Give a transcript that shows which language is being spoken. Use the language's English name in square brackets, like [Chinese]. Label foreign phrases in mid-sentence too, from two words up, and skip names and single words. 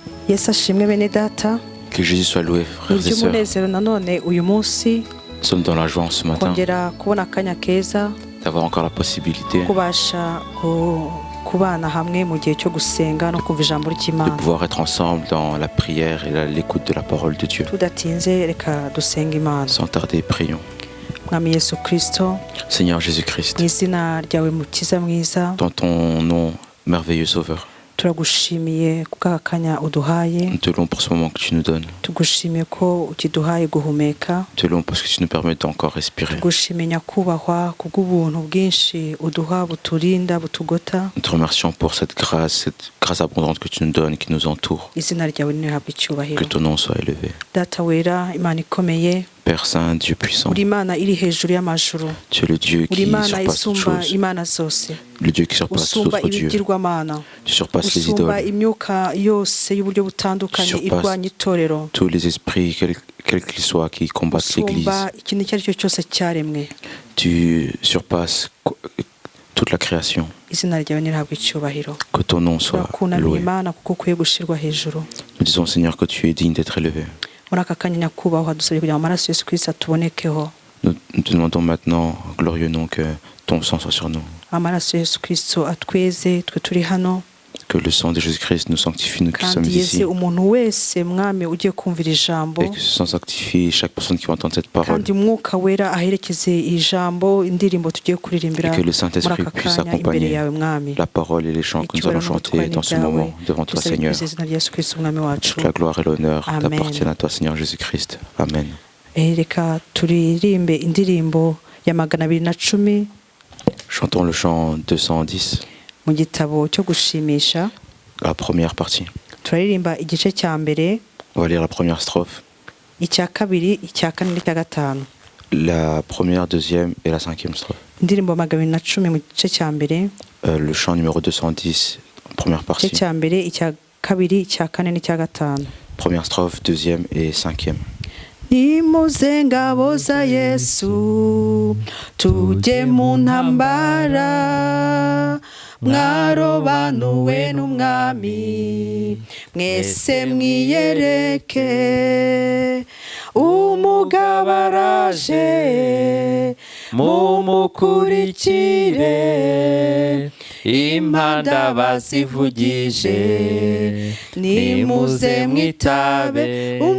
[Kinyarwanda] Yesu ashimwe bene data. [French] Que Jésus soit loué, frères et sœurs. [Kinyarwanda] Umunezero nanone uyu munsi [French] Nous sommes dans la joie en ce matin [Kinyarwanda] kongera kubona akanya keza [French] d'avoir encore la possibilité [Kinyarwanda] kubasha kubana hamwe mu gihe cyo gusenga no kumva ijambo [French] de [Kinyarwanda] ry'Imana. [French] pouvoir être ensemble dans la prière et l'écoute de la parole de Dieu. [Kinyarwanda] Tudatinze reka dusenga Imana. [French] Sans tarder, prions. [Kinyarwanda] Mwami Yesu Kristo, [French] Seigneur Jésus-Christ, [Kinyarwanda] mu izina ryawe mukiza mwiza, [French] dans ton nom merveilleux Sauveur, [Kinyarwanda] turagushimiye kubw'akanya uduhaye. [French] nous te louons pour ce moment que tu nous donnes. [Kinyarwanda] Tugushimiye ko ukiduhaye guhumeka. [French] Nous te louons parce que tu nous permets d'encore respirer. [Kinyarwanda] Tugushimiye nyakubahwa kubw'ubuntu bwinshi uduha buturinda butugota. [French] Nous te remercions pour cette grâce abondante que tu nous donnes, qui nous entoure. [Kinyarwanda] Izina ryawe nirihabwe icyubahiro. [French] Que ton nom soit élevé. [Kinyarwanda] Data wera, Imana ikomeye, [French] Père Saint, Dieu puissant, [Kinyarwanda] uri Imana iri hejuru y'amajuru, [French] tu es le Dieu [Kinyarwanda] uri [French] qui [Kinyarwanda] Imana [French] surpasse toutes [Kinyarwanda] isumba [French] choses, [Kinyarwanda] imana zose, [French] le Dieu qui surpasse tout [Kinyarwanda] usumba [French] autre Dieu. [Kinyarwanda] ibigirwamana, [French] Tu surpasses les [Kinyarwanda] usumba [French] idoles, [Kinyarwanda] imyuka yose y'uburyo butandukanye [French] Surpasse [Kinyarwanda] irwanya itorero, [French] tous les esprits, quels qu'ils soient, qui combattent l'Église. [Kinyarwanda] usumba ikintu icyo ari cyo cyose cyaremwe. [French] Tu surpasses toute la création. [Kinyarwanda] Izina ryawe nirihabwe icyubahiro. [French] Que ton nom soit [Kinyarwanda] Turakunamira [French] loué. [Kinyarwanda] Imana kuko ukwiye gushirwa hejuru. [French] Nous disons, Seigneur, que tu es digne d'être élevé. [Kinyarwanda] Muri aka kanya nyakubahwa dusabye kugira ngo amaraso Yesu Kristo atubonekeho. [French] Nous te demandons maintenant, glorieux nom, que ton sang soit sur nous. [Kinyarwanda] Amaraso Yesu Kristo atweze twe turi hano. [French] Que le sang de Jésus-Christ nous sanctifie, nous qui sommes [Kinyarwanda] Kandi yeze [French] ici. [Kinyarwanda] umuntu wese mwami ugiye kumvira ijambo. [French] Et que ce sang sanctifie chaque personne qui va entendre cette parole. [Kinyarwanda] Kandi umwuka wera aherekeze ijambo indirimbo tugiye kuririmbira. [French] Et que le Saint-Esprit puisse accompagner la parole et les chants que nous allons chanter dans ce moment devant toi, Seigneur. Toute la gloire et l'honneur t'appartiennent à toi, Seigneur Jésus-Christ. Amen. [Kinyarwanda] Reka turirimbe indirimbo ya 210. [French] Chantons le chant 210. [Kinyarwanda] Mu gitabo cyo gushimisha. [French] La première partie. [Kinyarwanda] Turaririmba igice cya mbere. [French] On va lire la première strophe. [Kinyarwanda] Icya kabiri, icya kane n'icya gatanu. [French] La première, deuxième et la cinquième strophe. [Kinyarwanda] Indirimbo 210 mu gice cya mbere. [French] Le chant numéro 210, première partie. [Kinyarwanda] Igice cya mbere, icya kabiri, icya kane n'icya gatanu. [French] Première strophe, deuxième et cinquième. [Kinyarwanda] Nimuze ngabo za Yesu tujye mu ntambara, mwarobanuwe n'umwami mwese mwiyereke, umugabo araje mumukurikire, impanda bazivugije nimuze mwitabe,